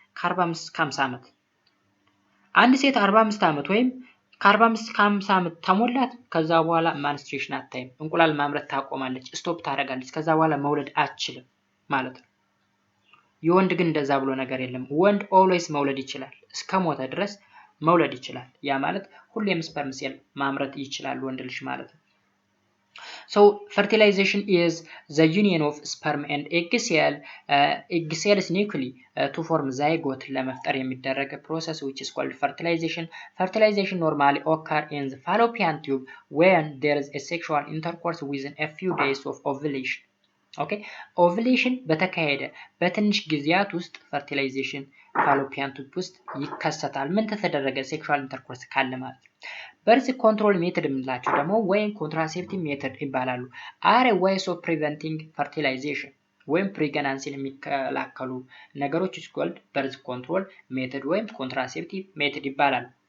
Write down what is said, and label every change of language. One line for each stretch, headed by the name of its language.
Amharic: ከ45 እስከ 50 ዓመት። አንድ ሴት 45 ዓመት ወይም ከ45 እስከ 50 ዓመት ተሞላት ከዛ በኋላ ማንስትሬሽን አታይም። እንቁላል ማምረት ታቆማለች፣ ስቶፕ ታደርጋለች። ከዛ በኋላ መውለድ አትችልም ማለት ነው። የወንድ ግን እንደዛ ብሎ ነገር የለም። ወንድ ኦልዌይስ መውለድ ይችላል፣ እስከ ሞተ ድረስ መውለድ ይችላል። ያ ማለት ሁሌም ስፐርም ሴል ማምረት ይችላል ወንድ ልጅ ማለት ነው።
English: So fertilization is the union of sperm and egg cells nuclei to form zygote
Amharic: ለመፍጠር የሚደረግ
English: process which is called fertilization. Fertilization normally occur in the fallopian tube when there is a sexual intercourse within a few days of ovulation.
Amharic: ኦኬ ኦቭሌሽን በተካሄደ በትንሽ ጊዜያት ውስጥ ፈርቲላይዜሽን ፋሎፒያን ቱብ ውስጥ ይከሰታል። ምን ተደረገ? ሴክሹዋል ኢንተርኮርስ ካለ ማለት ነው። በርዝ ኮንትሮል ሜተድ የምንላቸው ደግሞ ወይም ኮንትራሴፕቲቭ ሜተድ ይባላሉ።
English: አር ዌይስ ኦፍ ፕሪቨንቲንግ ፈርቲላይዜሽን
Amharic: ወይም ፕሬግናንሲን የሚከላከሉ ነገሮች ስኮልድ በርዝ ኮንትሮል ሜተድ ወይም ኮንትራሴፕቲቭ ሜተድ ይባላሉ።